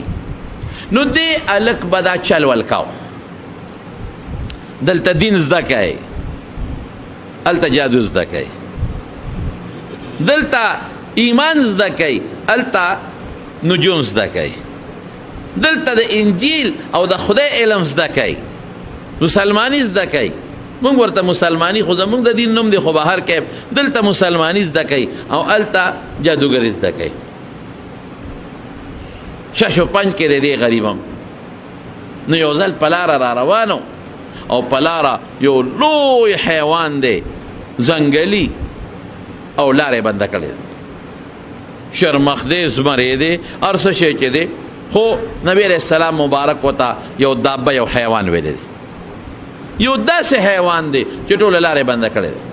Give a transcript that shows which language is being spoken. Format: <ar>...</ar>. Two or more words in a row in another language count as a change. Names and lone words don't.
<ps>نو دې هلک به دا چل ولکاو، دلته دین زده کوي، هلته جادو زده کوي، دلته ایمان زده کوي، هلته نجوم زده کوي، دلته د انجیل او د خدای علم زده کوي، مسلمانی زده کوي. مونږ ورته مسلمانی، خو زمونږ د دین نوم دی، خو بهر کې دلته مسلمانی زده کوي، او هلته جادوګري زده کوي. شش و پنج کې د دې غریبم. نو یو ځل په لاره را روانو، او په لاره یو لوی حیوان دی ځنګلي، او لارې بنده کړې ده، شرمخ دی، زمری دی، هر څه شی چې دی، خو نبی</ps> <ar>علیہ السلام</ar> <ps>مبارک وته یو دابه، یو حیوان ویلی دی، یو داسې حیوان دی چې ټوله لارې بنده کړې ده.</ps>